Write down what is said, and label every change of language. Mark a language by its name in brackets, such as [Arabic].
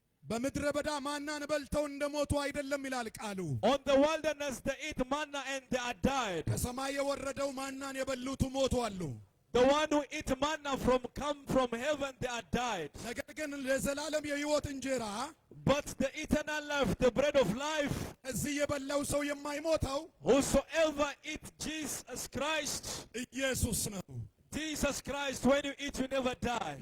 [Amharic] በምድረ በዳ ማናን በልተው እንደሞቱ አይደለም ይላል ቃሉ። [English] on the wilderness they eat manna and they are died. [Amharic] ከሰማይ የወረደው ማናን የበሉት ሞቱ አሉ። [English] The one who eat manna come from heaven, they are died. [Amharic] ነገር ግን ለዘላለም የህይወት እንጀራ [English] But the eternal life, the bread of life, [Amharic] እዚህ የበላው ሰው የማይሞተው [English] whosoever eat Jesus Christ, [Amharic] ኢየሱስ ነው። [English] Jesus Christ, when you eat, you never die.